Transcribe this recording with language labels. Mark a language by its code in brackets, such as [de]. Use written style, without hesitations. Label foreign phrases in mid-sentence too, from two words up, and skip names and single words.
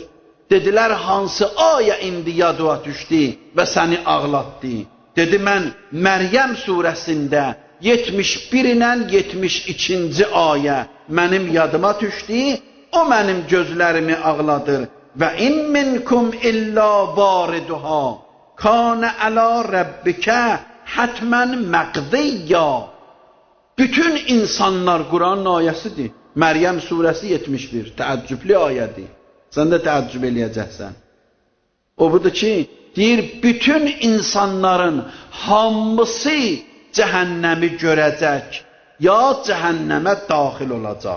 [az] Dedilər, hansı ayə indi yadıma düşdü və səni ağlatdı? Dedi, mən Məryəm surəsində 71 ilə 72-ci ayə mənim yadıma düşdü, o mənim gözlərimi ağladır. [ar] Və إن منكم إلا واردها كان على ربك حتما مقضيا. [az] Bütün insanlar Quranın ayəsidir. Məryəm surəsi 71, təəccüblü ayədir. Sən də təəccüb eləyəcəksən. O budur ki, deyir, bütün insanların hamısı cəhənnəmi görəcək, ya cəhənnəmə daxil olacaq.